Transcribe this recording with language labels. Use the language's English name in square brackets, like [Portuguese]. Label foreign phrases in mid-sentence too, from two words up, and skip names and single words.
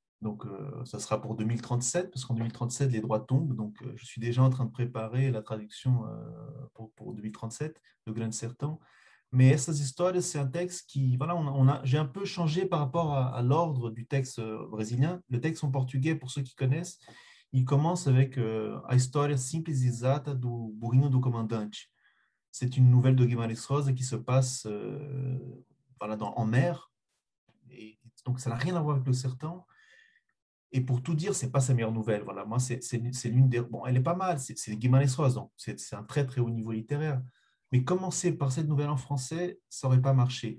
[French] Donc, ça sera pour 2037, parce qu'en 2037, les droits tombent. Donc, je suis déjà en train de préparer la traduction pour 2037 de Glenn Sertan. Mais Essas Histórias, c'est un texte qui, voilà, j'ai un peu changé par rapport à l'ordre du texte brésilien. Le texte en portugais, pour ceux qui connaissent, il commence avec A História Simples e Exata do Burrinho do Comandante. C'est une nouvelle de Guimarães Rosa qui se passe voilà, en mer. Et donc, ça n'a rien à voir avec le Sertan. Et pour tout dire, c'est pas sa meilleure nouvelle. Voilà, moi, c'est l'une des. Bon, elle est pas mal. C'est Guimarães Rosa, donc c'est un très très haut niveau littéraire. Mais commencer par cette nouvelle en français, ça n'aurait pas marché.